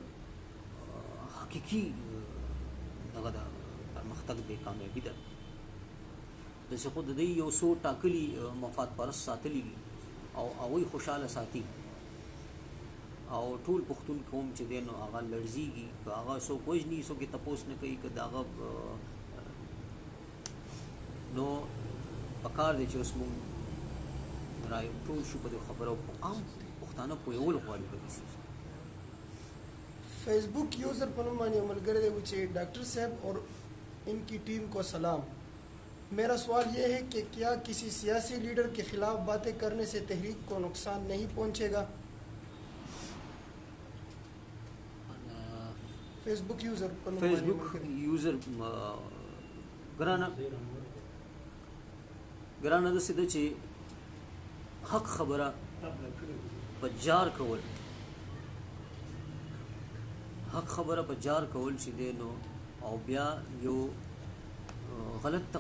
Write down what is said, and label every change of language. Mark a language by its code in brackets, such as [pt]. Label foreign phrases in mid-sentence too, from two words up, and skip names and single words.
[ps] حقیقي دغه د پرمختګ دی کامیابي ده داسې خو د دوی یو څو ټاکلي مفاد پرست ساتلي دي او هغوی خوشحاله ساتي او ټول پښتون قوم چې دی نو هغه لړزېږي که هغه څوک وژني څوک یې تپوس نه کوي که د هغه نو پکار دی چې اوس مونږ ټول شو په دې خبرو عام پښتانه پوهول غواړي په دې [en] Facebook user [ur] پر مانی عمل کرے مجھے ڈاکٹر صاحب اور ان کی ٹیم کو سلام میرا سوال یہ ہے کہ کیا کسی سیاسی لیڈر کے خلاف باتیں کرنے سے تحریک کو نقصان نہیں پہنچے گا [en] Facebook user [ps] ګرانه داسې ده چې حق خبره په جار کول حق خبره په جار کول چې دی نو او بیا یو غلط ته